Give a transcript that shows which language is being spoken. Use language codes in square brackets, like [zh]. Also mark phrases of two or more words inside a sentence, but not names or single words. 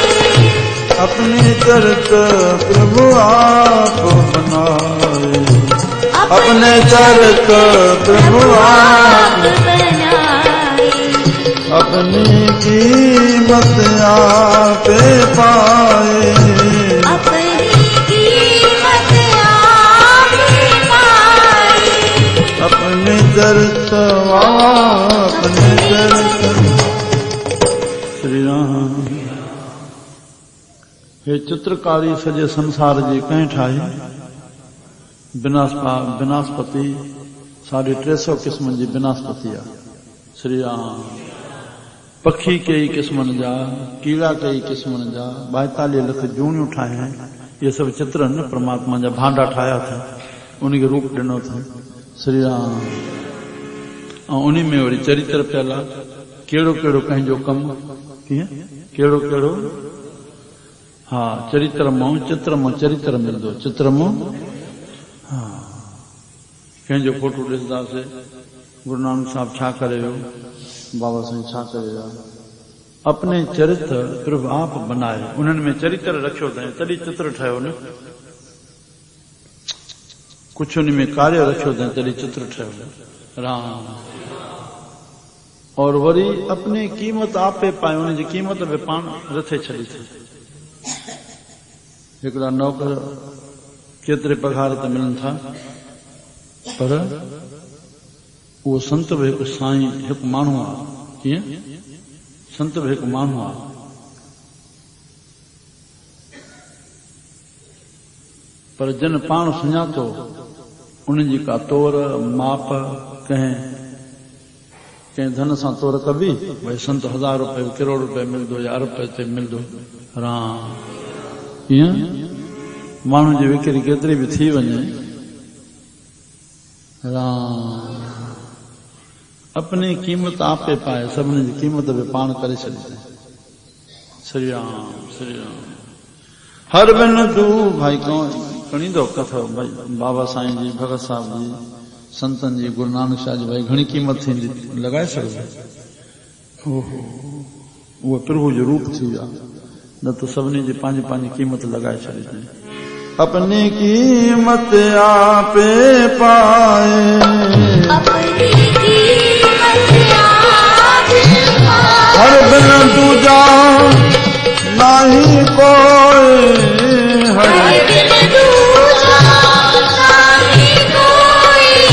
[hi] अपनी चरित प्रभु आप बनाए अपने चरित प्रभु आप बनाए अपनी कीमत आपे पाए अपनी कीमत आप पाए अपने चरित अपने चरित [sd] श्री राम हे चित्रकारी सॼे संसार जी कंहिं ठाही विनाशपति 350 क़िस्मनि जी विनाशपति आहे श्री राम पखी कई क़िस्मनि जा कीड़ा कई क़िस्मनि जा 42 लख जूनियूं ठाहिया इहे सभु चित्र आहिनि परमात्मा जा भांडा ठाहिया अथई उनखे रूप ॾिनो अथई श्री राम ऐं उन में वरी चरित्र पियल आहे कहिड़ो कहिड़ो कंहिंजो कमु कीअं कहिड़ो कहिड़ो हा चरित्र मां चित्र मां चरित्र मिलंदो चित्र मां हा कंहिंजो फोटो ॾिसंदासीं गुरु नानक साहिब छा करे वियो बाबा साईं छा करे विया [hi] अपने चरित्र प्रभु आप बनाए [sd] उन्हनि में चरित्र रखियो अथई तॾहिं चित्र ठहियो न कुझु उन में कार्य रखियो अथई तॾहिं चित्र ठहियो राम और वरी [hi] अपनी कीमत आपे पाए [sd] उनजी क़ीमत बि पाण रथे छॾी थी हिकिड़ा नौकर केतिरे पघार ते मिलनि था पर उहो संत बि हिकु साईं हिकु माण्हू आहे कीअं संत बि हिकु माण्हू आहे पर जिन पाण सुञातो उनजी का तोर माप कंहिं धन सां तोर कबी भई संत 1000 रुपए करोड़ रुपए मिलंदो या अरब ते मिलंदो राम ईअं माण्हू जी विकिरी केतिरी बि थी वञे राम [hi] अपनी कीमत आपे पाए [sd] सभिनी जी कीमत बि पाण करे छॾी श्री राम श्री राम हर बिन तू भाई खणींदो कथो भाई बाबा साईं जी भगत साहब जी संतन जी गुरु नानक शाह जी भाई घणी कीमत थींदी लॻाए सघंदो उहो प्रभु जो रूप थी वियो न त सभिनी जी पंहिंजी पंहिंजी कीमत लॻाए छॾी [hi] अपनी कीमत आपे पाए अपनी कीमत आप पाए हर बिन दूजा नहीं कोई हर बिन दूजा नहीं कोई